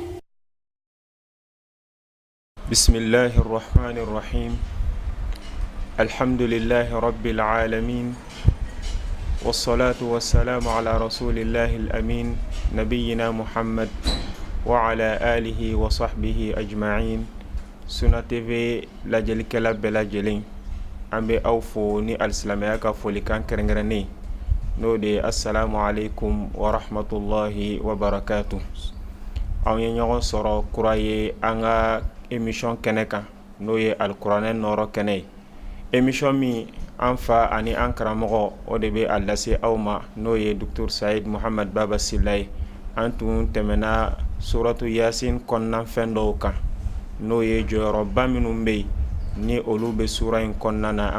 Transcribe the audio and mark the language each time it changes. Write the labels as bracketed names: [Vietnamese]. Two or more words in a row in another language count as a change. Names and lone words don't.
[Arabic] بسم الله الرحمن الرحيم. الحمد لله رب العالمين، والصلاة والسلام على رسول الله الأمين نبينا محمد وعلى آله وصحبه أجمعين. [Bambara] Sunna TV lajalikɛla bɛɛ lajɛlen, an bɛ aw fo ni alisilamɛya ka folikan kɛrɛnkɛrɛnnen n'o de ye [Arabic] السلام عليكم ورحمة الله وبركاته. [Bambara] Aw ye ɲɔgɔn sɔrɔ kura ye an ka émission kɛnɛ kan n'o ye alikuranɛ nɔrɔ kɛnɛ ye. Émission min an fa ani an karamɔgɔ o de bɛ a lase aw ma n'o ye Dr Saïd Mohamed Baba Sila ye. An tun tɛmɛna suratu Yasin kɔnɔna fɛn dɔw kan n'o ye jɔyɔrɔba minnu bɛ yen ni olu bɛ sura in kɔnɔna na.